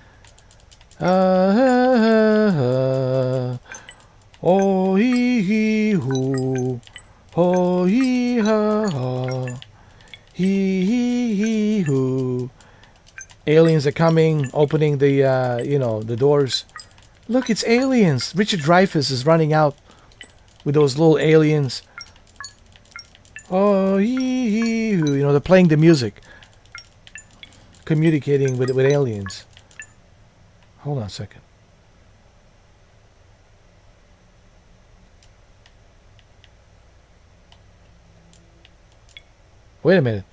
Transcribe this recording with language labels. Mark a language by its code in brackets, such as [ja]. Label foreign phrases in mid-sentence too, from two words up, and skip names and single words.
[en] Oh hee hee hoo. Oh hee ha ha. Hee hee hee hoo. Aliens are coming, opening the the doors. Look, it's aliens. Richard Dreyfuss is running out with those little aliens. Oh hee hee hoo. You know, they're playing the music. Communicating with aliens. Hold on a second. Wait a minute.